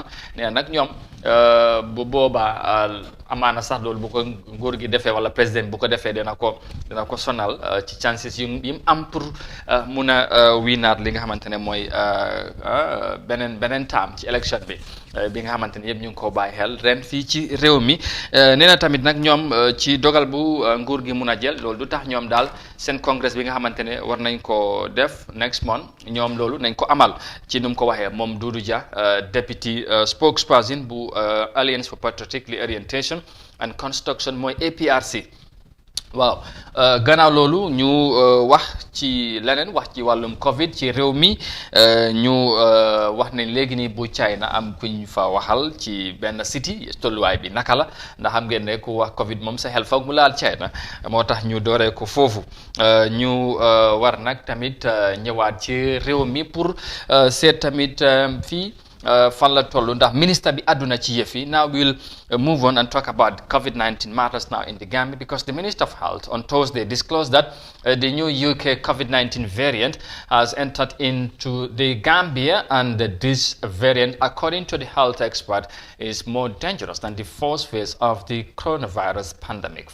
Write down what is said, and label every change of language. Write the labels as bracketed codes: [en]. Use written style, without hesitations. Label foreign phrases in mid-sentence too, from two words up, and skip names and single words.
[wo] Nee na nag ñoom bu boobaa amaana sax loolu bu ko nguur gi defee wala président bu ko defee dina ko sonal ci chances yim am pour mun a wiinaat li nga xamante ne mooy beneen taam ci élection bi nga xamante ne yëpp ñu ngi koo bàyyi xel ren fii ci réew mi. Nee na tamit nag ñoom ci dogal bu nguur gi mun a jël loolu du tax ñoom daal seen congrès bi nga xamante ne war nañ ko def [en] next month [wo] ñoom loolu nañ ko amal ci nu mu ko waxee moom Dudu Ja, [en] deputy spokesperson bu Alliance for Patriotic Reorientation and Construction mooy APRC. [wo] waaw gannaaw loolu ñu wax ci leneen wax ci wàllum Covid ci réew mi ñu wax ne léegi nii bu China am kuñ fa waxal ci benn city tolluwaay bi naka la ndax xam ngeen ne ku wax Covid moom sa xel foog mu laal China moo tax ñu dooree ko foofu ñu war nag tamit ñëwaat ci réew mi pour seet tamit fii. Fan la tollu ndax minister bi àdduna ci yëf yi. [en] Now we'll move on and talk about COVID-19 matters now in the Gambia, because the Minister of Health on Thursday disclosed that the new UK COVID-19 variant has entered into the Gambia, and this variant, according to the health expert, is more dangerous than the first phase of the coronavirus pandemic.